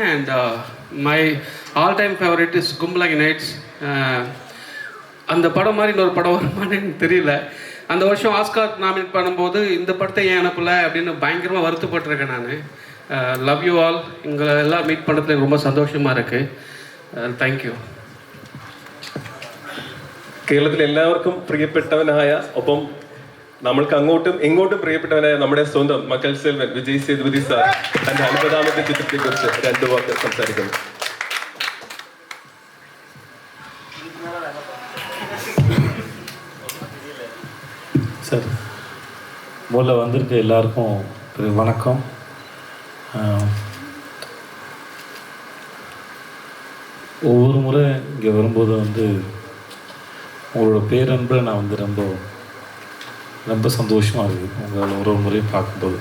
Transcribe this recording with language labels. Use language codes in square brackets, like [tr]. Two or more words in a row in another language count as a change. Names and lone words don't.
[en] And my all time favourite is Kumbalangi Nights. [ta] அந்த படம் மாதிரி இன்னொரு படம் வருமானு எனக்கு தெரியல. அந்த வருஷம் ஆஸ்கார் நாமினேட் பண்ணும்போது இந்த படத்தை ஏன் அனுப்பலை அப்படின்னு பயங்கரமாக வருத்தப்பட்டிருக்கேன் நான். [en] Love you all. [ta] இங்கே எல்லாம் மீட் பண்ணுறதுல எனக்கு ரொம்ப സന്തോഷமாக இருக்குது. താങ്ക്യൂ. [ml] കേരളത്തിൽ എല്ലാവർക്കും പ്രിയപ്പെട്ടവനായ, ഒപ്പം നമ്മൾക്ക് അങ്ങോട്ടും ഇങ്ങോട്ടും പ്രിയപ്പെട്ടവനായ നമ്മുടെ സ്വന്തം മക്കൾ സെൽവൻ വിജയ് സേതുപതി സാർ തന്റെ 50ാമത്തെ ചിത്രത്തെക്കുറിച്ച് 2 വാക്ക് സംസാരിക്കുന്നു. [ta] சார், முதல்ல வந்திருக்க எல்லாருக்கும் வணக்கம். ஒவ்வொரு முறை இங்கே வரும்போது வந்து உங்களோட பேரன்பை நான் வந்து ரொம்ப ரொம்ப சந்தோஷமாக இருக்குது உங்களை ஒரு முறையும் பார்க்கும்போது.